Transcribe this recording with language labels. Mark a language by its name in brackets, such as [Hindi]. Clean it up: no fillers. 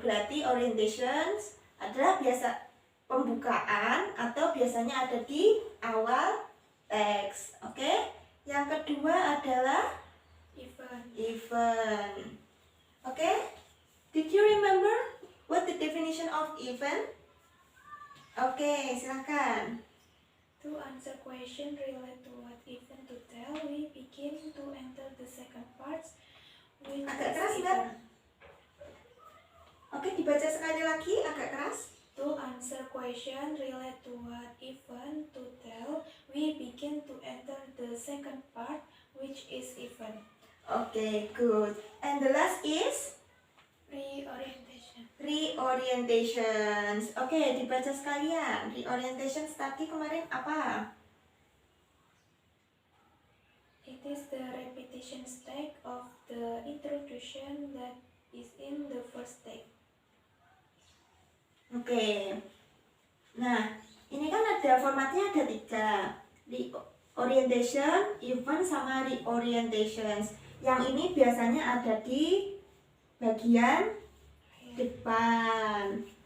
[Indonesian] Berarti orientations adalah biasa pembukaan atau biasanya ada di awal teks. Oke? Yang kedua adalah event. Oke? [English] Did you remember what the definition of event? [Indonesian] Oke, silakan. [English] To answer question related to what event to tell, we begin to enter the second part, which [Indonesian] Agak [English] is [Indonesian] keras nggak? Oke, dibaca sekali lagi, agak keras. [English] To answer question related to what event to tell, we begin to enter the second part, which is event. Oke, good. And the last is Reorientation. [Indonesian] reorientations. Oke, dibaca sekalian. Reorientations tadi kemarin apa? [English] It is the repetition step of the introduction that is in the first step. Oke. [Indonesian] Nah, ini kan ada formatnya ada 3. Reorientation, event, sama reorientations. Yang ini biasanya ada di bagian depan.